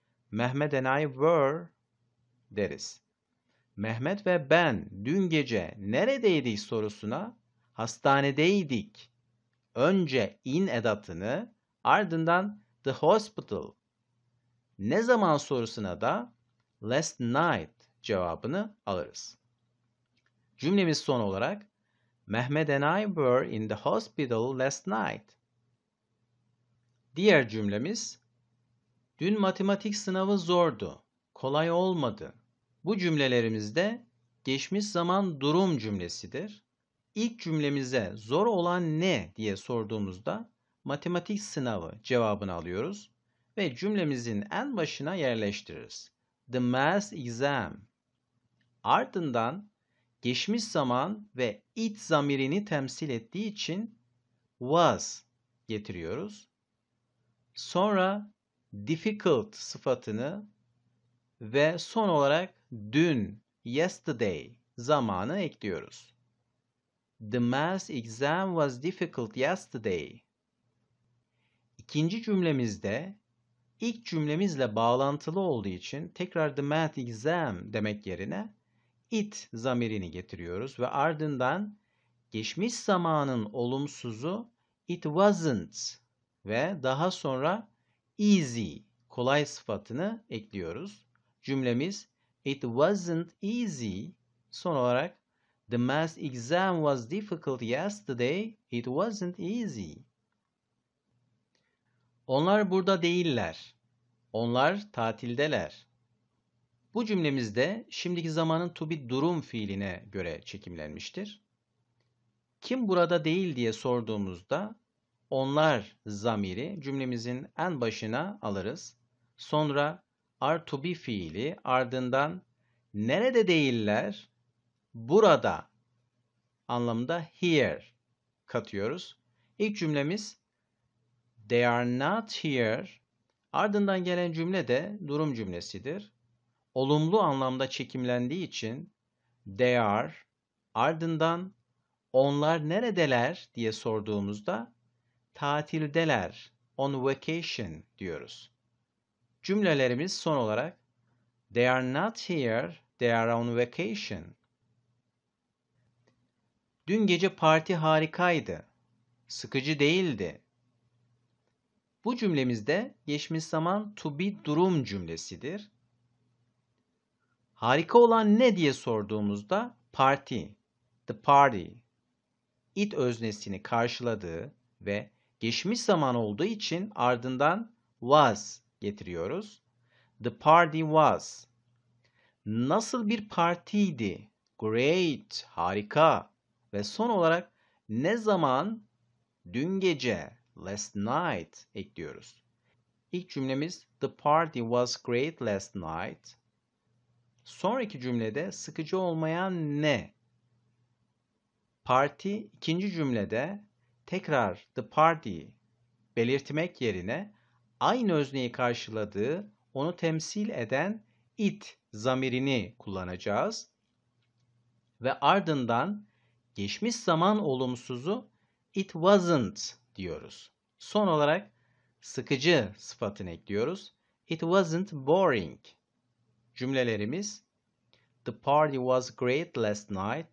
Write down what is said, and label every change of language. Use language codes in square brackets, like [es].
[en] Mehmet and I were [tr] deriz. Mehmet ve ben dün gece neredeydik sorusuna hastanedeydik. Önce in edatını ardından [en] the hospital. [tr] Ne zaman sorusuna da [en] last night [tr] cevabını alırız. Cümlemiz son olarak [en] Mehmet and I were in the hospital last night. [tr] Diğer cümlemiz dün matematik sınavı zordu, kolay olmadı. Bu cümlelerimizde geçmiş zaman durum cümlesidir. İlk cümlemize zor olan ne diye sorduğumuzda matematik sınavı cevabını alıyoruz ve cümlemizin en başına yerleştiririz. [en] The math exam. [tr] Ardından geçmiş zaman ve it zamirini temsil ettiği için was getiriyoruz. Sonra difficult sıfatını ve son olarak dün, yesterday zamanı ekliyoruz. [en] The math exam was difficult yesterday. [tr] İkinci cümlemizde ilk cümlemizle bağlantılı olduğu için tekrar the math exam demek yerine it zamirini getiriyoruz ve ardından geçmiş zamanın olumsuzu [en] it wasn't [tr] ve daha sonra easy kolay sıfatını ekliyoruz. Cümlemiz [en] it wasn't easy. [tr] Son olarak [en] the math exam was difficult yesterday. It wasn't easy. [tr] Onlar burada değiller. Onlar tatildeler. Bu cümlemizde şimdiki zamanın to be durum fiiline göre çekimlenmiştir. Kim burada değil diye sorduğumuzda onlar zamiri cümlemizin en başına alırız. Sonra are to be fiili ardından nerede değiller? Burada anlamında here katıyoruz. İlk cümlemiz [en] they are not here. [tr] Ardından gelen cümle de durum cümlesidir. Olumlu anlamda çekimlendiği için they are ardından onlar neredeler diye sorduğumuzda tatildeler, [en] on vacation [tr] diyoruz. Cümlelerimiz son olarak [en] they are not here, they are on vacation. [tr] Dün gece parti harikaydı. Sıkıcı değildi. Bu cümlemizde geçmiş zaman to be durum cümlesidir. Harika olan ne diye sorduğumuzda party, the party, it öznesini karşıladığı ve geçmiş zaman olduğu için ardından was getiriyoruz. [en] The party was. [tr] Nasıl bir partiydi? Great, harika. Ve son olarak ne zaman? Dün gece, [en] last night [tr] ekliyoruz. İlk cümlemiz [en] the party was great last night. [tr] Sonraki cümlede sıkıcı olmayan ne? Parti ikinci cümlede tekrar [en] the party [tr] belirtmek yerine aynı özneyi karşıladığı, onu temsil eden it zamirini kullanacağız. Ve ardından geçmiş zaman olumsuzu [en] it wasn't [tr] diyoruz. Son olarak sıkıcı sıfatını ekliyoruz. [en] It wasn't boring. [tr] Cümlelerimiz [en] the party was great last night.